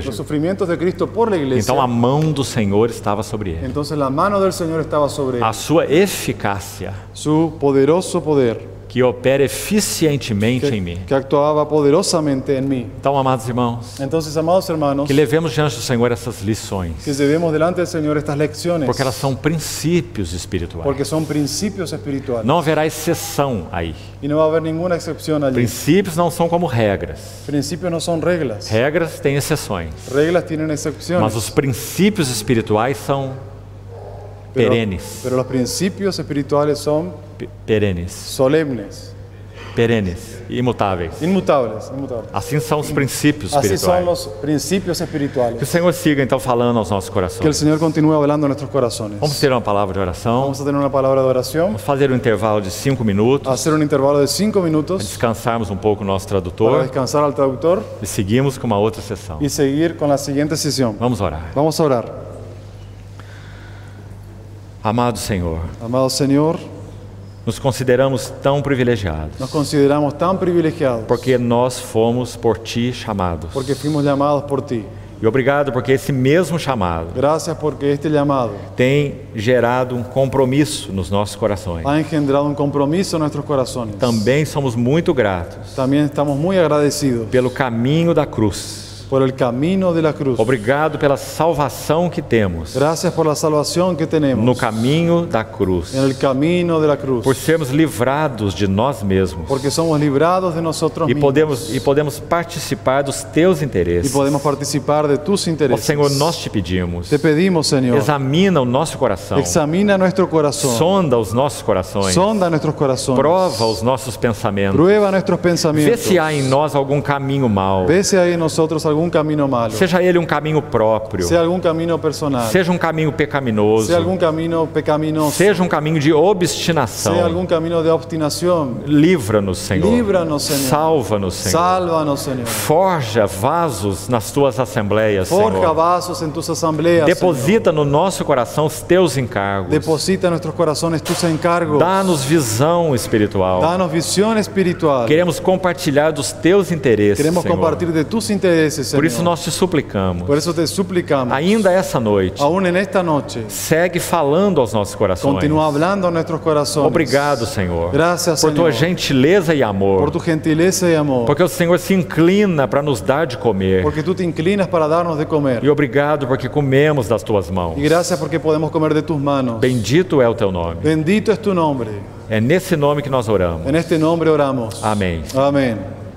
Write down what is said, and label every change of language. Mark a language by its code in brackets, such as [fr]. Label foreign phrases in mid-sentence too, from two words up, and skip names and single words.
[es] los sufrimientos de Cristo por la iglesia, [pt] então a mão do Senhor estava sobre ele. [es] entonces la mano del Señor estaba sobre él. [pt] A sua eficácia, [es] Su poderoso poder [pt] que opera eficientemente em mim. [es] que actuaba poderosamente en mí. [pt] Então, amados irmãos, [es] Entonces, amados hermanos, [pt] que levemos diante do Senhor essas lições, [es] que llevemos delante del Señor estas lecciones, [pt] porque elas são princípios espirituais. [es] porque son principios espirituales. [pt] Não haverá exceção aí. [es] Y no va a haber ninguna excepción allí. [pt] Princípios não são como regras. [es] Principios no son reglas. [pt] Regras têm exceções, [es] Reglas tienen excepciones. [pt] mas os princípios espirituais são perenes. [es] Pero los principios espirituales son Perenes, solemnes, [pt] perenes, imutáveis. [es] inmutables. [pt] Assim são os princípios [es] Así son [pt] espirituais. [es] los principios [pt] Que o [es] espirituales. [pt] Senhor siga então falando aos nossos [es] Que el [pt] corações. [es] Señor continúe hablando en nuestros corazones. [pt] Vamos ter uma palavra de oração. [es] Vamos a tener una palabra de oración, [pt] Vamos fazer um intervalo de 5 minutos, [es] hacer un intervalo de 5 minutos [pt] descansarmos um pouco o nosso [es] para [pt] tradutor [es] descansar al traductor [pt] e seguimos com uma outra sessão. [es] y seguir con la siguiente sesión. [pt] Vamos orar. [es] Vamos a orar. [pt] Amado Senhor, [es] Amado Señor, [pt] nos consideramos tão privilegiados, [es] nos consideramos tan privilegiados [pt] porque nós fomos por Ti chamados. [es] porque fuimos llamados por ti. [pt] E obrigado porque esse mesmo chamado [es] Gracias porque este llamado [pt] tem gerado um compromisso nos nossos corações. [es] ha engendrado un compromiso en nuestros corazones. [pt] Também somos muito gratos [es] También estamos muy agradecidos [pt] pelo caminho da cruz. [es] por el camino de la cruz. [pt] Obrigado pela salvação que temos [es] Gracias por la salvación que [pt] no [es] tenemos [pt] caminho da cruz. [es] en el camino de la cruz. [pt] Por sermos livrados de nós mesmos [es] Porque somos librados de nosotros [pt] e [es] mismos [pt] podemos participar dos teus [es] y [pt] interesses. [es] podemos participar de tus [pt] Ó [es] intereses. [pt] Senhor, nós te pedimos, [es] Te pedimos, Señor, [pt] examina o nosso coração, [es] examina nuestro corazón, [pt] sonda os nossos corações, [es] sonda nuestros corazones, [pt] prova os nossos pensamentos, [es] prueba nuestros [pt] vê [es] pensamientos, [pt] se há em nós algum caminho mau, [es] ve si hay en nosotros algún camino malo, [pt] seja ele um caminho próprio, [es] sea algún camino personal, [pt] seja um caminho pecaminoso, [es] sea algún camino pecaminoso, [pt] seja um caminho de [es] sea [pt] obstinação. [es] algún camino de obstinación. [pt] Livra-nos, Senhor. [es] Líbranos, Senhor. [pt] Salva-nos, Senhor. [es] Sálvanos, Señor. [pt] Forja vasos nas tuas assembleias, [es] Forja [pt] Senhor. [es] vasos en tus asambleas, Señor. [pt] Deposita no nosso coração os teus encargos. [es] Deposita en nuestros corazones tus encargos. [pt] Dá-nos visão espiritual. [es] Danos visión espiritual. [pt] Queremos compartilhar dos teus interesses, [es] Queremos [pt] Senhor. [es] compartir de tus intereses, Señor. [pt] Por isso nós te suplicamos, [es] Por eso te suplicamos, [pt] ainda essa noite, [es] aún en esta noche, [pt] segue falando aos nossos corações. [es] continúa hablando a nuestros corazones. [pt] Obrigado, Senhor, [es] Gracias, [pt] por tua [es] Señor, [pt] gentileza e [es] por [pt] amor, [es] tu gentileza y amor. [pt] porque o Senhor se inclina para nos dar de comer. [es] Porque tú te inclinas para darnos de comer. [pt] E obrigado porque comemos das tuas mãos. [es] Y gracias porque podemos comer de tus manos. [pt] Bendito é o teu nome. [es] Bendito es tu nombre. [pt] É nesse nome que nós oramos. [es] En este nombre oramos. [pt] Amém. [es] Amén.